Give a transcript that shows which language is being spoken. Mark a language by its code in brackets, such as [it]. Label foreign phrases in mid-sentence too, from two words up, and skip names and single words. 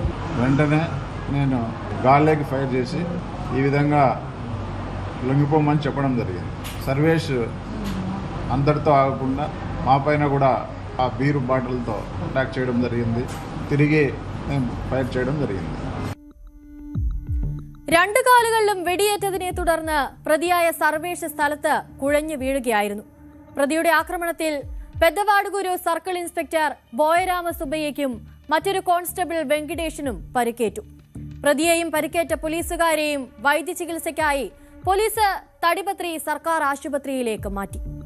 [te] వెంటనే నేను గాల్లోకి ఫైర్ చేసి ఈ విధంగా లొంగిపోమని చెప్పడం జరిగింది. సర్వేష్ అంతటితో ఆగకుండా మా పైన కూడా ఆ బీరు బాటిల్తో అటాక్ చేయడం జరిగింది. తిరిగి మేము ఫైర్ చేయడం జరిగింది. [ml] 2 കാലുകളിലും വെടിയേറ്റതിനെ തുടർന്ന് പ്രതിയായ സർവേഷ് സ്ഥലത്ത് കുഴഞ്ഞു വീഴുകയായിരുന്നു. പ്രതിയുടെ ആക്രമണത്തിൽ പെദ്ദവാഡുഗുരു സർക്കിൾ ഇൻസ്പെക്ടർ ബോയരാമ സുബയ്യയ്ക്കും മറ്റൊരു കോൺസ്റ്റബിൾ വെങ്കിടേഷിനും പരിക്കേറ്റു. പ്രതിയെയും പരിക്കേറ്റ പോലീസുകാരെയും വൈദ്യചികിത്സയ്ക്കായി പോലീസ് തടിപത്രി സർക്കാർ ആശുപത്രിയിലേക്ക് മാറ്റി.